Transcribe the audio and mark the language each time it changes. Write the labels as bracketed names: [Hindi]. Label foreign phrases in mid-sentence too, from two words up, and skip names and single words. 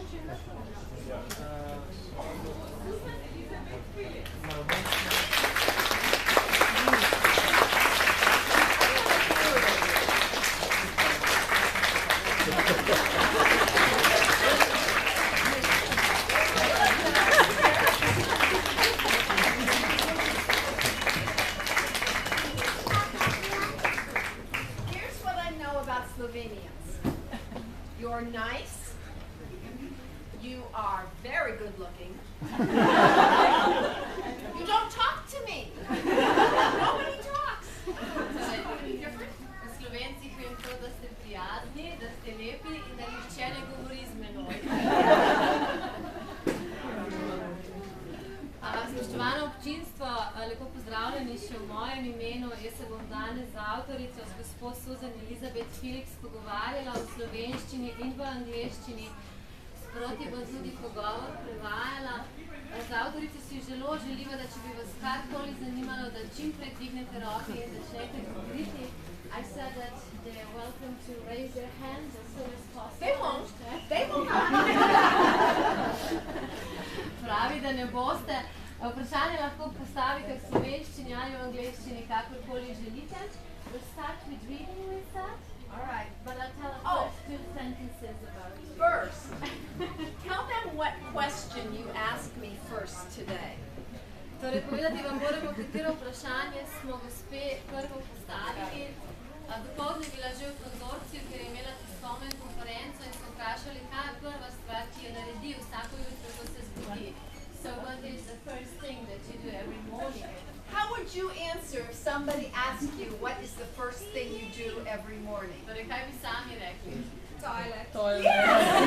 [English] what I know about Slovenians. You're nice. You are very good looking. You don't talk to me. Nobody talks. Different? [Slovenian] Slovenci vem to, da ste prijazni, da ste lepi in da nihče ne govori z menoj. Spoštovano občinstvo, lepo pozdravljeni še v mojem imenu. Jaz se bom danes z avtorico, s gospo Susan Elizabeth Phillips, pogovarjala v slovenščini in v angleščini. Sproti bom tudi pogovor prevajala. Z avtorico si zelo želiva, da če bi vas karkoli zanimalo, da čim prej dvignete roke in začnete govoriti. [English] I said that they're welcome to raise their hands as soon as possible. They won't. They won't. [Slovenian] Pravi, da ne boste. Vprašanje lahko postavite v slovenščini ali v angleščini, kakorkoli želite. [English] We'll start with reading with that. All right. But I'll tell us first 2 sentences about it. First, tell them what question you asked me first today. [Slovenian] Torej, povedati vam moramo, katero vprašanje smo gospe prvo postavili. Dopoldne je bila že v konzorciju, ker je imela tiskovno konferenco in smo vprašali, kaj je prva stvar, ki jo naredi vsako jutro, ko se zbudi. [English] So what is the first thing that you do every morning? How would you answer if somebody asked you what is the first thing you do every morning? [Slovenian] Torej, kaj bi sami rekli? [English] Toilet. Toilet. Yeah!